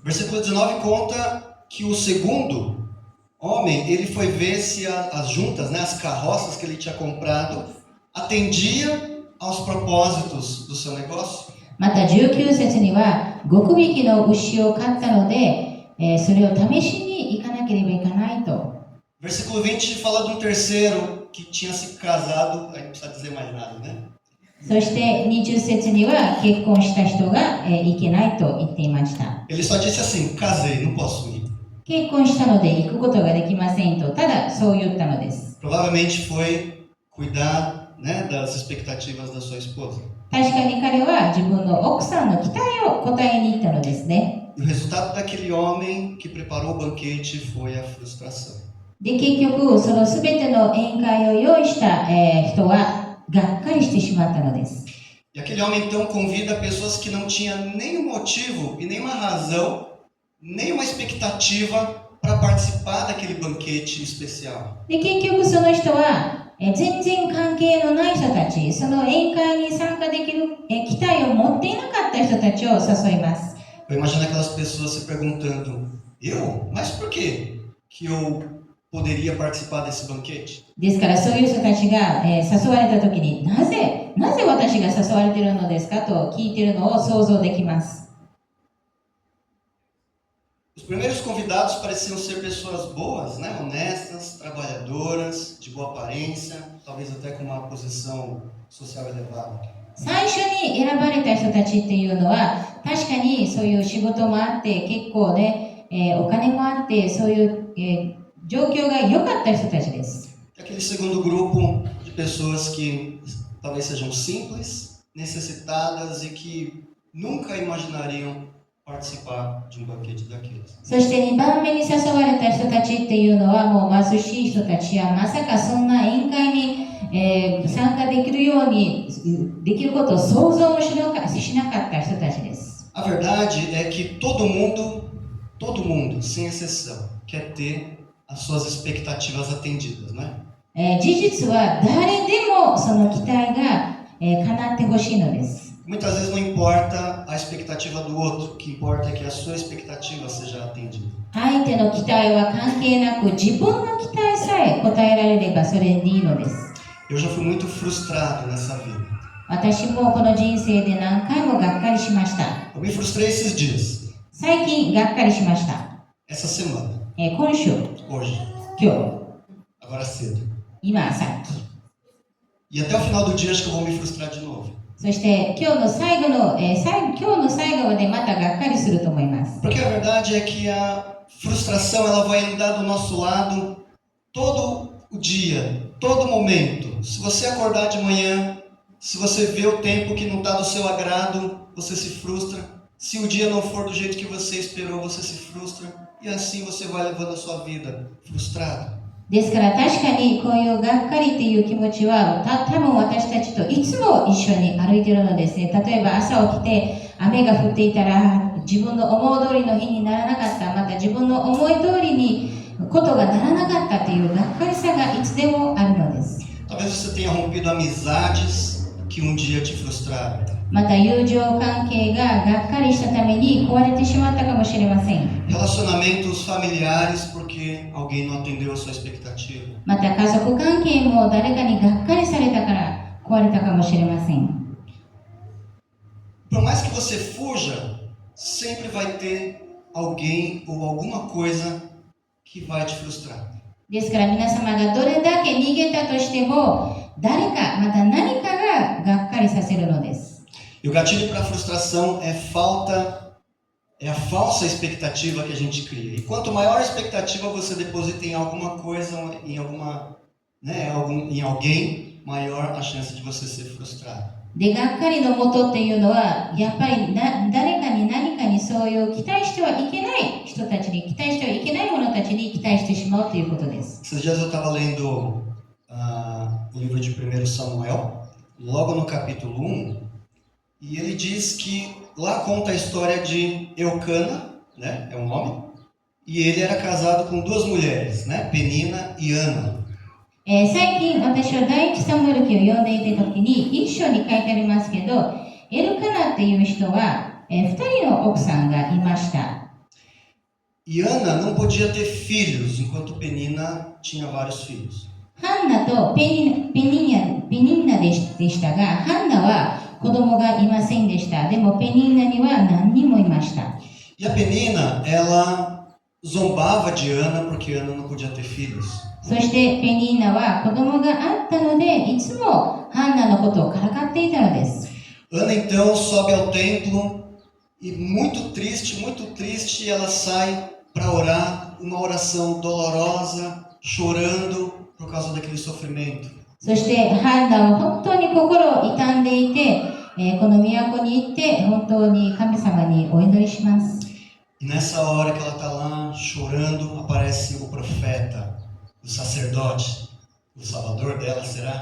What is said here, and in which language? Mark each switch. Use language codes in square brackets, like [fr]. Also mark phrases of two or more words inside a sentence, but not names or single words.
[pt] Versículo 19 conta que o segundo homem, ele foi ver se as juntas, né, as carroças que ele tinha comprado, atendia aos propósitos do seu negócio. [ja] また19節には、5匹の牛を買ったので、それを試しに行かなければいけないと。 [pt] Versículo 20 fala de um terceiro que tinha se casado, aí não precisa dizer mais nada, né? [ja] そして20節には結婚した人が行けないと言っていました。 [pt] Ele só disse assim, casei, não posso ir. [ja] 結婚したので行くことができませんと、ただそう言ったのです。 [pt] Provavelmente foi cuidar, né, das expectativas da sua esposa. [ja] 確かに彼は自分の奥さんの期待を応えに行ったのですね。 [pt] E o resultado daquele homem que preparou o banquete foi a frustração. [ja] で、結局、そのすべての宴会を用意した、人はがっかりしてしまったのです。 [pt] E aquele homem então convida pessoas que não tinham nenhum motivo e nenhuma razão, nenhuma expectativa para participar daquele banquete especial. [ja] で、結局その人は、全然関係のない人たち、その宴会に参加できる、期待を持っていなかった人たちを誘います。 [pt] Eu imagino aquelas pessoas se perguntando: eu? Mas por que eu poderia participar desse banquete? [ja] ですからそういう人たちが、誘われた時になぜ私が誘われているのですかと聞いているのを想像できます。 [pt] Os primeiros convidados pareciam ser pessoas boas, né? Honestas, trabalhadoras, de boa aparência, talvez até com uma posição social elevada. [ja] 最初に選ばれた人たちっていうのは確かにそういう仕事もあって結構ね、お金もあってそういう、状況が良かった人たちです。 [pt] Aquele segundo grupo de pessoas que talvez sejam simples, necessitadas e que nunca imaginariam participar de banquete daqueles. [ja] そして2番目に誘われた人たちっていうのはもう貧しい人たちやまさかそんな宴会に、参加できるようにできることを想像もしなかった人たちです。 [pt] A verdade é que todo mundo, sem exceção, quer ter as suas expectativas atendidas, né? [ja] 事実は誰でもその期待が、叶ってほしいのです。 [pt] Muitas vezes não importa a expectativa do outro, o que importa é que a sua expectativa seja atendida. [ja] 相手の期待は関係なく自分の期待さえ応えられればそれでいいのです。 [pt] Eu já fui muito frustrado nessa vida. [ja] 私もこの人生で何回もがっかりしました。 [pt] Eu me frustrei esses dias. [ja] 最近がっかりしました。 [pt] Essa semana. [ja] 今週、 [pt] Hoje. [ja] 今日、 [pt] Agora cedo. [ja] 今、さっき。 [pt] E até o final do dia acho que eu vou me frustrar de novo. [ja] そして今日の最後までまたがっかりすると思います。 [pt] Porque a verdade é que a frustração ela vai andar do nosso lado todo o dia, todo momento. Se você acordar de manhã, se você vê o tempo que não está do seu agrado, você se frustra. Se o dia não for do jeito que você esperou, você se frustra. E assim você vai levando a sua vida frustrado. [ja] ですから確かにこういうがっかりっていう気持ちは多分私たちといつも一緒に歩いているのですね。例えば朝起きて雨が降っていたら自分の思い通りの日にならなかった、また自分の思い通りにことがならなかったというがっかりさがいつでもあるのです。 [pt] Talvez você tenha rompido amizades que um dia te frustraram. [ja] また友情関係ががっかりしたために壊れてしまったかもしれません。 [pt] Relacionamentos familiares porque alguém não atendeu a sua expectativa. [ja] また家族関係も誰かにがっかりされたから壊れたかもしれません。 [pt] Por mais que você fuja, sempre vai ter alguém ou alguma coisa que vai te frustrar. [ja] ですから皆様がどれだけ逃げたとしても誰かまた何かががっかりさせるのです。 [pt] E o gatilho para a frustração é a falsa expectativa que a gente cria. E quanto maior a expectativa você deposita em alguma coisa, em alguém, maior a chance de você ser frustrado. [ja] で、がっかりの元っていうのはやっぱり誰かに何かにそういう期待してはいけない人たちに期待してはいけないものたちに期待してしまうということです。 [pt] Esses dias eu estava lendo o livro de 1 Samuel, logo no capítulo 1, e ele diz que lá conta a história de Eucana, né, é um homem, e ele era casado com duas mulheres, né, Penina e Ana. [ja] 最近私は第一サムエル記を読んでいた時に一章に書いてありますけど、エルカナっていう人は、2人の奥さんがいました。 [pt] E Ana não podia ter filhos, enquanto Penina tinha vários filhos. [ja] ハンナとペニンナでしたが、ハンナは子供がいませんでした。でもペニンナには何人もいました。 [pt] E a Penina, ela zombava de Ana porque Ana não podia ter filhos. [ja] そしてペニーナは子供があったのでいつもハンナのことをからかっていたのです。 [pt] Ana então sobe ao templo e muito triste, ela sai para orar, uma oração dolorosa, chorando por causa daquele sofrimento. [ja] そしてハンナは本当に心を痛んでいて、この都に行って本当に神様にお祈りします。 [pt] E nessa hora que ela está lá chorando, aparece o profeta o sacerdote, o salvador dela, será?